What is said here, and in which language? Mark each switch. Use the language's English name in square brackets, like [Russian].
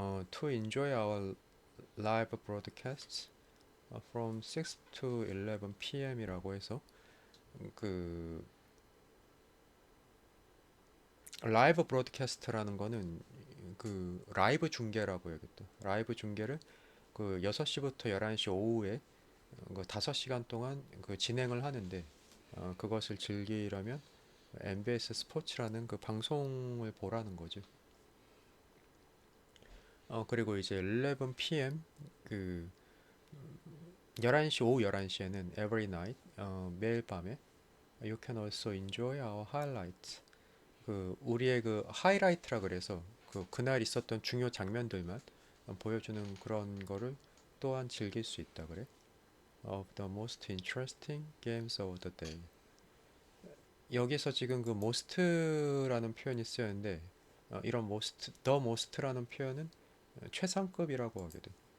[English] To enjoy our live broadcasts from 6 to 11 p.m. [Korean] 이라고 해서 그 라이브 브로드캐스트라는 거는 그 라이브 중계라고 해야겠다. 라이브 중계를 그 6시부터 11시 오후에 그 5시간 동안 그 진행을 하는데 그것을 즐기려면 MBS 스포츠라는 그 방송을 보라는 거지. 그리고 이제 11 p.m. 그 11시 오후 11시에는 [English] every night [Korean] 매일 밤에 [English] you can also enjoy our highlights. [Korean] 그 우리의 그 하이라이트라 그래서 그날 있었던 중요 장면들만 보여주는 그런 거를 또한 즐길 수 있다 그래. [English] Of the most interesting games of the day. [Korean] 여기서 지금 그 most라는 표현이 쓰였는데 이런 the most라는 표현은 최상급이라고 하게 돼.